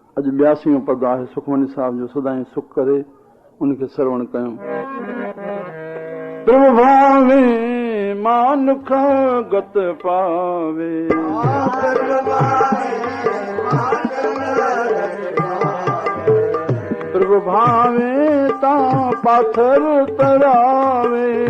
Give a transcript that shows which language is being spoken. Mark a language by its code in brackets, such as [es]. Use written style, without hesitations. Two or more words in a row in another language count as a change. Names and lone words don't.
[sd] अॼु 82 पद आहे सुखमनी साहिब जो, सदाईं सुख करे उनखे श्रवण कयूं। [pa] ਪ੍ਰਭ ਭਾਵੈ ਮਾਨੁਖ ਗਤਿ ਪਾਵੈ ਪ੍ਰਭ ਭਾਵੈ ਤਾ ਪਾਥਰ ਤਰਾਵੈ,